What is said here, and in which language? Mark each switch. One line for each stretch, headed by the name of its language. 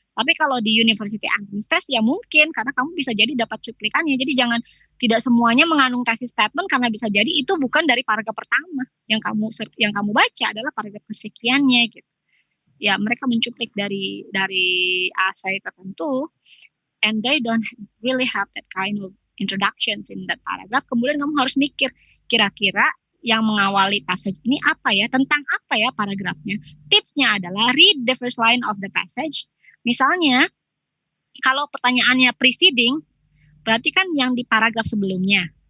Indonesian: Tapi kalau di University Advanced Test ya mungkin, karena kamu bisa jadi dapat cuplikannya. Jadi jangan, tidak semuanya mengandung tesis statement, karena bisa jadi itu bukan dari paragraf pertama yang kamu baca, adalah paragraf kesekiannya gitu. Ya mereka mencuplik dari essay tertentu,
English: and they don't really have that kind of introductions in that paragraph.
Indonesian: Kemudian kamu harus mikir kira-kira yang mengawali passage ini apa ya, tentang apa ya paragrafnya. Tipsnya adalah
English: read the first line of the passage.
Indonesian: Misalnya kalau pertanyaannya preceding, berarti kan yang di paragraf sebelumnya.